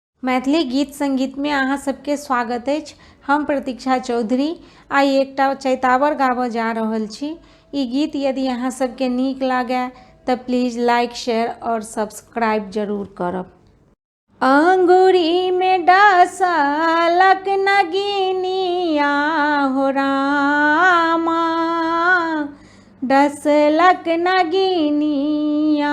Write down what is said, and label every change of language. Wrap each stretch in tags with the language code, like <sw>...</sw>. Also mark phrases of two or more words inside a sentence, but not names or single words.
<mai>मैथिली गीत संगीत में अहाँ सबके स्वागत अछि। हम प्रतीक्षा चौधरी आइ एकटा चैतावर गाबऽ जा रहल छी। ई गीत यदि अहाँ सबके नीक लागे तऽ</mai> <en>please like share</en> <mai>और सब्सक्राइब जरूर करब। अंगूरी में डसलक नगिनिया हो रामा, डसलक नगिनिया।</mai>